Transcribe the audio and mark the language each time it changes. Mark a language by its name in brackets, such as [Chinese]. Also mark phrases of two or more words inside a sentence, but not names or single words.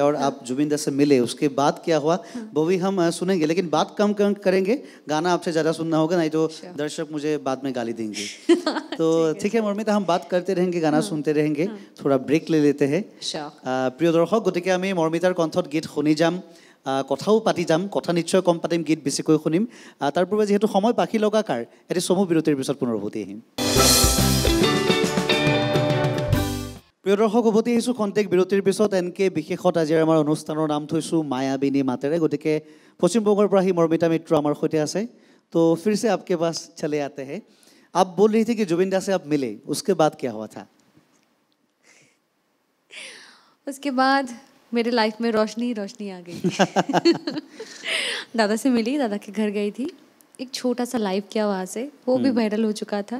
[Hindi] और आप जुबिन दा से मिले उसके बाद क्या हुआ वो भी हम सुनेंगे, लेकिन बात कम करेंगे। गाना आपसे ज़्यादा सुनना होगा, नहीं तो दर्शक मुझे बाद में गाली देंगे। तो ठीक है मर्मिता, हम बात करते रहेंगे, गाना सुनते रहेंगे। थोड़ा ब्रेक ले लेते हैं। [Assamese] প্ৰিয় দৰ্শক, গতিকে আমি মৰ্মিতাৰ কণ্ঠত গীত শুনি যাম, কথাও পাতি যাম। কথা নিশ্চয় কম পাতিম, গীত বেছিকৈ শুনিম। তাৰ পূৰ্বে যিহেতু সময় পাখি লগা কাৰ, এটি চমু বিৰতিৰ পিছত পুনৰ উভতি আহিম। প্ৰিয় দৰ্শক, উভতি আহিছোঁ খন্তেক বিৰতিৰ পিছত। এনকে বিশেষত আজি আমাৰ অনুষ্ঠানৰ নাম থৈছোঁ মায়াবিনী মাতেৰে। গতিকে পশ্চিমবংগৰ পৰা আহি মৰ্মিতা মিত্ৰ আমাৰ সৈতে আছে। [Hindi] তো फिर से आपके पास चले आते हैं। आप बोल रही थी कि जुबिन दा से आप मिले, उसके बाद क्या हुआ था? उसके बाद मेरे लाइफ में रोशनी आ गई। दादा से मिली, दादा के घर गई थी, एक छोटा सा लाइव किया वहाँ से, वो भी वायरल हो चुका था।